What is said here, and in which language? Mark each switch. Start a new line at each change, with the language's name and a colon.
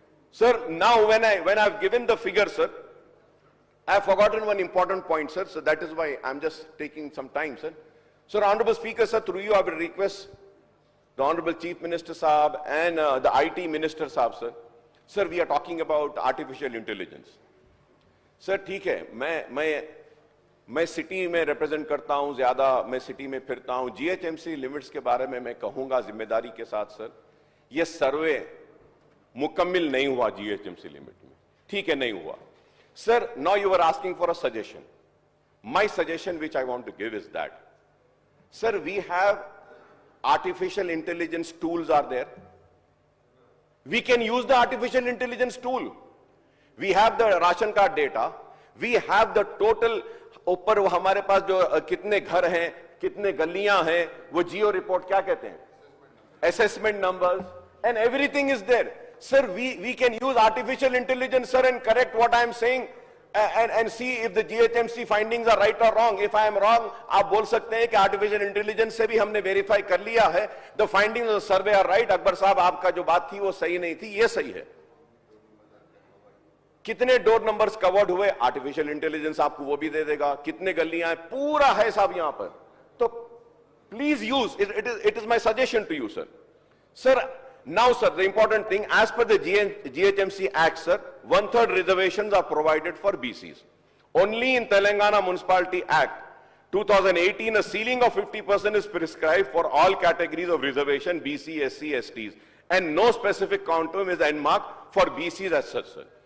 English: Sir, now when I've given the figure, sir, I have forgotten one important point, sir, so that is why I'm just taking some time, sir. Sir, Honorable Speaker, sir, through you I will request the Honorable Chief Minister Saab and the IT Minister Saab, sir. Sir, we are talking about artificial intelligence.
Hindi: Sir, ठीक है, मैं city में represent करता हूं, ज्यादा मैं city में फिरता हूं. GHMC लिमिट्स के बारे में मैं कहूंगा जिम्मेदारी के साथ, सर, ये सर्वे मुकम्मिल नहीं हुआ GHMC लिमिट में. ठीक है, नहीं हुआ.
English: Sir, now you were asking for a suggestion. My suggestion which I want to give is that, sir, we have artificial intelligence tools are there. We can use the artificial intelligence tool. We have the ration card data. We have the total,
Hindi: ऊपर वो हमारे पास जो कितने घर हैं, कितने गलियां हैं, वो जियो रिपोर्ट क्या कहते हैं,
English: assessment numbers, and everything is there. Sir, we can use artificial intelligence, sir, and correct what I am saying and see if the GHMC findings are right or wrong. If I am wrong,
Hindi: आप बोल सकते हैं कि artificial intelligence से भी हमने verify कर लिया है.
English: The findings of the survey are right.
Hindi: Akbar साहब, आपका जो बात थी वो सही नहीं थी, ये सही है. कितने डोर नंबर्स कवर्ड हुए, आर्टिफिशियल इंटेलिजेंस आपको वो भी दे देगा. कितने गलियां, पूरा है साहब यहां पर.
English: तो please use it is my suggestion to you, sir. Sir, now, sir, the important thing, as per the GHMC Act, sir, 1/3 reservations are provided for BCs. Only in Telangana Municipality Act, 2018, a ceiling of 50% is prescribed for all categories of reservation, BC, SC, STs, and no specific quantum is earmarked for BCs as such, sir.